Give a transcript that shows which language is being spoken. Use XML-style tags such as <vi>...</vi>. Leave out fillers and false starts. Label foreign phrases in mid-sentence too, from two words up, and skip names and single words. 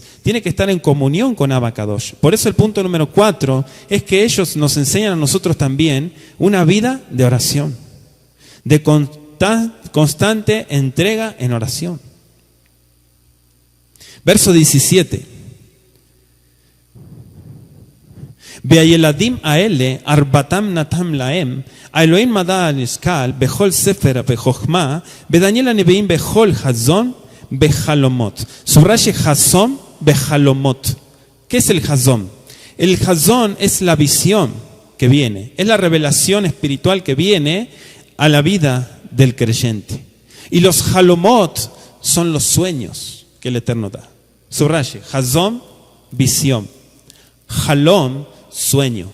<es>Tiene que estar en comunión con</es> <he>אבא קדוש.</he> <es>Por eso el punto número 4 es que ellos nos enseñan a nosotros también una vida de oración, de constante entrega en oración. Verso 17.</es> <he>והילדים האלה ארבעתם נתן להם אלהים מדע והשכל בכל ספר בחכמה ודניאל הבין בכל חזון בחלומות.</he> <es>Subraye</es> <he>חזון בחלומות.</he> <es>¿Qué es el hazón? El hazón es la visión que viene, es la revelación espiritual que viene a la vida del creyente. Y los halomot son los sueños que el Eterno da. Subraye, hazón, visión. Halom, sueño.</es>